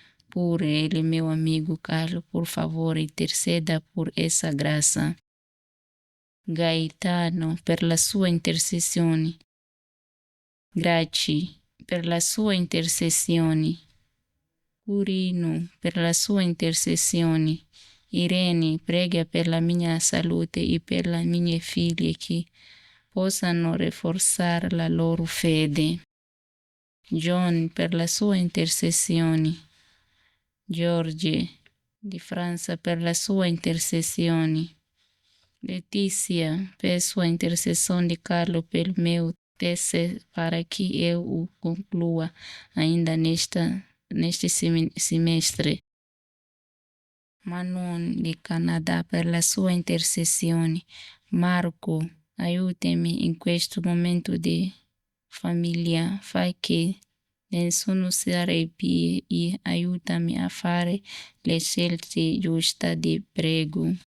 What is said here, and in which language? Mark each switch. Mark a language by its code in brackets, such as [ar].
[pt] Por ele, meu amigo Carlos, por favor, interceda por essa graça. [it] Gaetano, per la sua intercessione. Grazie per la sua intercessione. Urino, per la sua intercessione. Irene, prega per la mia salute e per le mie figlie che possano rafforzare la loro fede. John, per la sua intercessione. George di Francia, per la sua intercessione. [pt] Letizia, per sua intercessão de Carlo per meu tese para que eu o conclua ainda neste semestre. [it] Manon di Canadá, per la sua intercessione. Marco, aiutami in questo momento di famiglia, fai che nessuno si arrebbia e aiutami a fare le scelte giuste, ti prego.